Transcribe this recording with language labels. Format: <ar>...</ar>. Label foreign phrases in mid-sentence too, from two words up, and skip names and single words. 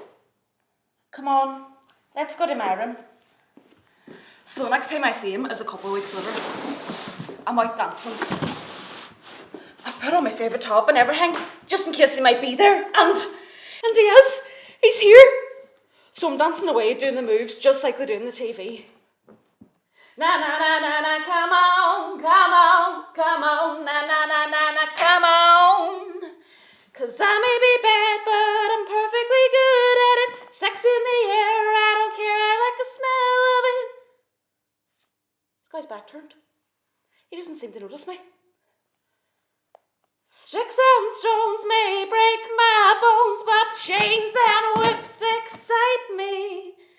<en>Come on, let's go to my room. So the next time I see him is a couple of weeks later. I'm out dancing. I've put on my favourite top and everything, just in case he might be there. And he is. He's here. So I'm dancing away, doing the moves just like they do on the TV. Na na na na na, come on, come on, come on, na na na na na, come on. 'Cause I may be bad, but I'm perfectly good at it. Sex in the air, I don't care, I like the smell of it. This guy's back turned. He doesn't seem to notice me. Sticks and stones may break my bones, but chains and whips excite me.</en>